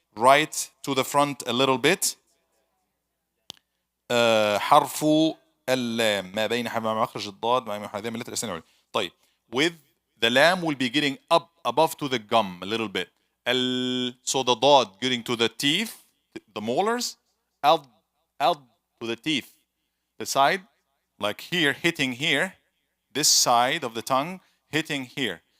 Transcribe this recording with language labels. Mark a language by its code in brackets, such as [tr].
[en] Right to the front a little bit. [ar] حرف اللام ما بين مخرج الضاد مع محاذاة من الأسنان العليا. [en] طيب, with the lam will be getting up above to the gum a little bit. So the dad getting to the teeth, the molars, to the teeth, the side, like here, hitting here, this side of the tongue hitting here.